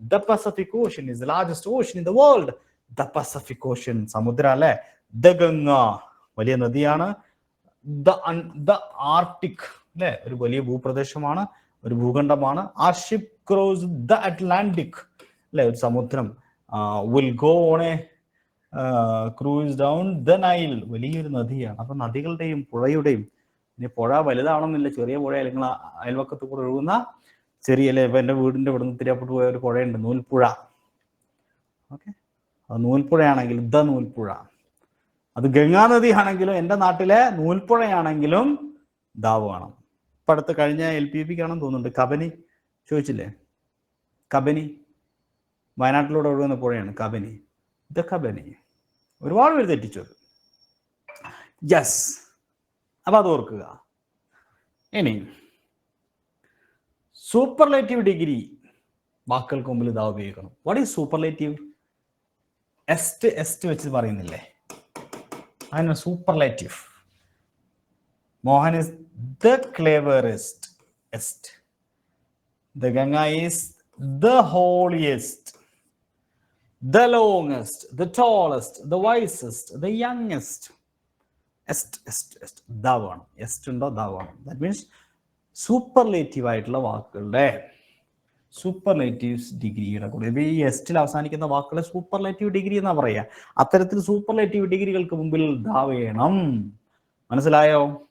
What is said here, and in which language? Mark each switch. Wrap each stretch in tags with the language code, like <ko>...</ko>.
<en>The Pacific Ocean is the largest ocean in the world. The Pacific Ocean</en> <ml>സമുദ്രം അല്ലെ. The Ganga വലിയ നദിയാണ്. The Arctic അല്ലെ, ഒരു വലിയ ഭൂപ്രദേശമാണ്, ഒരു ഭൂഖണ്ഡമാണ്.</ml> <en>our ship cross the Atlantic അല്ലെ,</en> <ml>ഒരു സമുദ്രം.</ml> <en>will go on a cruise down the Nile,</en> <ml>വലിയൊരു നദിയാണ്. അപ്പൊ നദികളുടെയും പുഴയുടെയും, ഇനി പുഴ വലുതാണെന്നില്ല, ചെറിയ പുഴ അല്ലെങ്കിൽ അയൽവക്കത്ത് കൂടെ ഒഴുകുന്ന ചെറിയ, അല്ലെ ഇപ്പൊ എന്റെ വീടിന്റെ ഇവിടെ നിന്ന് തിരിയപ്പെട്ട് പോയ ഒരു പുഴയുണ്ട്, നൂൽപ്പുഴ. ഓക്കെ, അത് നൂൽപ്പുഴയാണെങ്കിൽ ദ നൂൽപ്പുഴ. അത് ഗംഗാ നദി ആണെങ്കിലും, എൻ്റെ നാട്ടിലെ നൂൽപ്പുഴയാണെങ്കിലും ദാ വേണം. ഇപ്പം അടുത്ത് കഴിഞ്ഞ LPP കാണാൻ തോന്നുന്നുണ്ട്, കബനി ചോദിച്ചില്ലേ, കബനി വയനാട്ടിലൂടെ ഒഴുകുന്ന പുഴയാണ് കബനി. ദ കബനി ഒരുപാട് പേര് തെറ്റിച്ചു. യെസ്, അപ്പം അത് ഓർക്കുക. ഇനി സൂപ്പർലേറ്റീവ് ഡിഗ്രി വാക്കുകൾക്ക് മുമ്പിൽ ഇതാ ഉപയോഗിക്കണം.</ml> <en>What is superlative?</en> <ml>എസ്റ്റ് വെച്ച് പറയുന്നില്ലേ, അതിന് superlative.</ml> <en>Mohan is the cleverest. Est. The Ganga is the holiest, the longest, the tallest, the wisest, the youngest.</en> <ml>Est. ദാവാണ്. എസ്റ്റ് ഉണ്ടോ ദാവാണ്.</ml> <en>that means</en> <ml>സൂപ്പർലേറ്റീവ് ആയിട്ടുള്ള വാക്കുകളുടെ സൂപ്പർലേറ്റീവ്സ് ഡിഗ്രിയുടെ കൂടെ ഈ എസ്റ്റിൽ അവസാനിക്കുന്ന വാക്കുകളെ സൂപ്പർലേറ്റീവ് ഡിഗ്രി എന്നാ പറയുക. അത്തരത്തിൽ സൂപ്പർലേറ്റീവ് ഡിഗ്രികൾക്ക് മുമ്പിൽ ദാ വേണം. മനസ്സിലായോ?</ml>